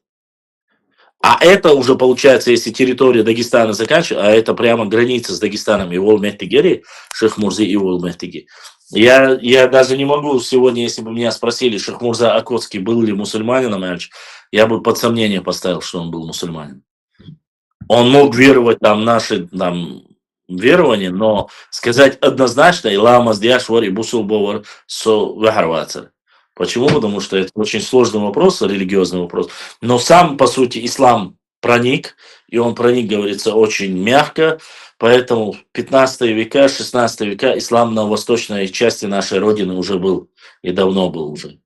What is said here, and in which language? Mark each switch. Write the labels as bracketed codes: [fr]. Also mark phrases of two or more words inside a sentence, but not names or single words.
[ru] А это уже получается, если территория Дагестана заканчивается, а это прямо граница с Дагестаном и Уол-Мехтигери, Шахмурзы и Уол-Мехтиги. Я даже не могу сегодня, если бы меня спросили, Шахмурза Акотский был ли мусульманином, я бы под сомнение поставил, что он был мусульманин. Он мог веровать наши верования, но сказать однозначно, [ce] «Илама сдяшвар и бусул бовар со вахарвацер». [ru] Почему? Потому что это очень сложный вопрос, религиозный вопрос. Но сам, по сути, ислам проник, и он проник, говорится, очень мягко. Поэтому в 15 века, 16 века ислам на восточной части нашей Родины уже был, и давно был уже.